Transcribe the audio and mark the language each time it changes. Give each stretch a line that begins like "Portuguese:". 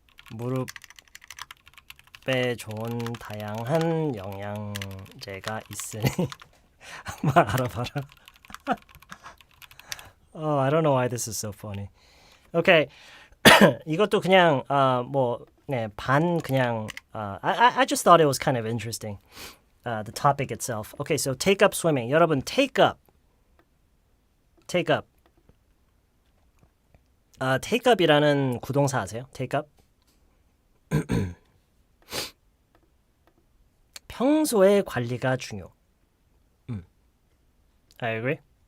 Korean: 무릎에 좋은 다양한 영양제가 있으니 한번 알아봐라.
English: Oh, I don't know why this is so funny. Okay.
Korean: 이것도 그냥 반 그냥
English: I just thought it was kind of interesting. The topic itself. Okay, so take up swimming. 여러분, take up.
Korean: Take up이라는 구동사 아세요?
English: Take up.
Korean: 평소에 관리가 중요.
English: I agree.